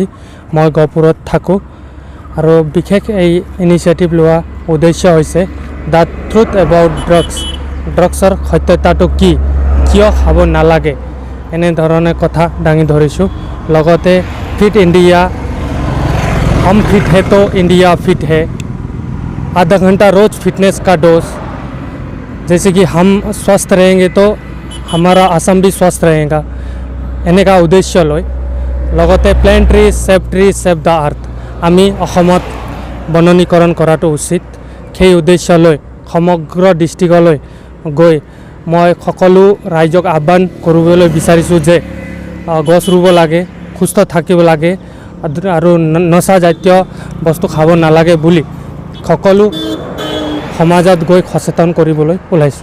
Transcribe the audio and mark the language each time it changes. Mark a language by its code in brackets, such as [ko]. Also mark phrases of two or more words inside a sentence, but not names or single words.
[as] মই গহপুৰত থাকোঁ আৰু বিশেষ এই ইনিচিয়েটিভ লোৱা উদ্দেশ্য হৈছে দ্য ট্ৰুথ এবাউট ড্ৰাগছৰ সত্যতাটো কি, কিয় খাব নালাগে, এনেধৰণে কথা দাঙি ধৰিছোঁ। লগতে ফিট ইণ্ডিয়া, [hi] हम फिट है तो इंडिया फिट है, आधा घंटा रोज़ फिटनेस का डोज, जैसे कि हम स्वस्थ रहेंगे तो हमारा आसाम भी स्वस्थ रहेगा, [as] এনেকা উদ্দেশ্য লৈ লগতে [en] plant tree save the earth [as] আমি অসমত বননীকৰণ কৰাটো উচিত। সেই উদ্দেশ্য লৈ সমগ্ৰ ডিষ্ট্ৰিক্টলৈ গৈ মই সকলো ৰাইজক আহ্বান কৰিবলৈ বিচাৰিছোঁ যে গছ ৰুব লাগে, সুস্থ থাকিব লাগে আৰু নচা জাতীয় বস্তু খাব নালাগে বুলি সকলো সমাজত গৈ সচেতন কৰিবলৈ ওলাইছোঁ।